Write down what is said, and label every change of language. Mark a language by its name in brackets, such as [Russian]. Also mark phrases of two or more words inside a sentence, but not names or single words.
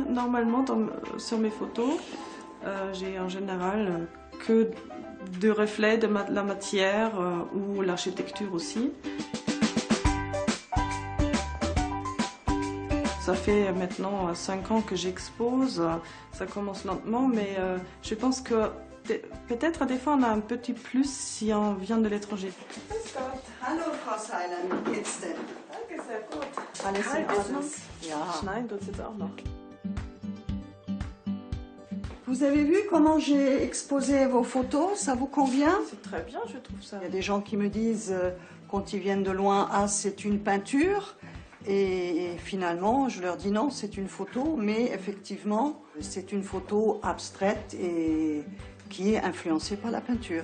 [French] Normalement, sur mes photos, j'ai en général que de reflets de la matière ou l'architecture aussi. Ça fait maintenant 5 ans que j'expose, ça commence lentement, mais je pense que peut-être des fois on a un petit plus si on vient de l'étranger. [German] Hallo Frau Seiler, wie geht's denn? Danke, sehr gut. Alles in Ordnung? Ja. Schneiden tut jetzt auch noch. [French] Vous avez vu comment j'ai exposé vos photos? Ça vous convient? C'est très bien, je trouve ça. Il y a des gens qui me disent, quand ils viennent de loin, ah c'est une peinture. Et finalement, je leur dis non, c'est une photo, mais effectivement, c'est une photo abstraite et qui est influencée par la peinture.